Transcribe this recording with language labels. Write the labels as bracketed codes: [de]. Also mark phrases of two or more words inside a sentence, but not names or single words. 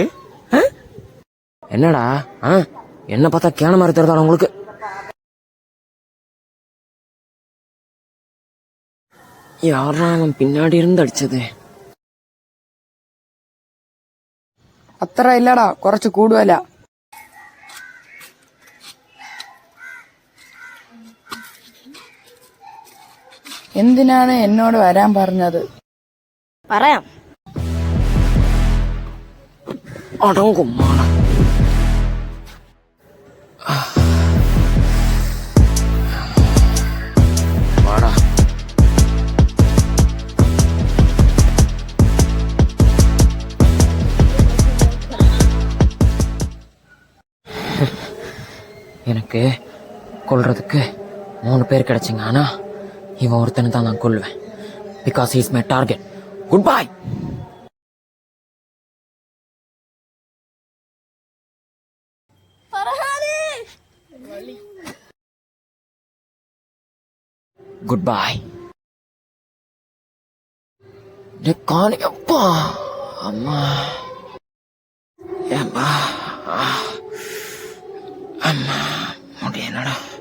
[ta] என்னடா என்ன பார்த்தா கேனமா இருக்கிறதா உங்களுக்கு? யாரா அவன் பின்னாடி இருந்து அடிச்சது? [ml] അത്ര ഇല്ലടാ, കുറച്ച് കൂടുതല. എന്തിനാണ് എന്നോട് വരാൻ പറഞ്ഞത്? പറയാം. അടങ്ങും മാണ. വാടാ. [ta] எனக்கு கொல்றதுக்கு 3 பேர் கிடைச்சிங்க. ஆனா இவன் ஒருத்தனை தான் நான் கொல்லுவேன். [en] because he is my target. good bye. good bye. [ta] அப்பா அம்மா ஏம்மா அம்மா முடியலடா.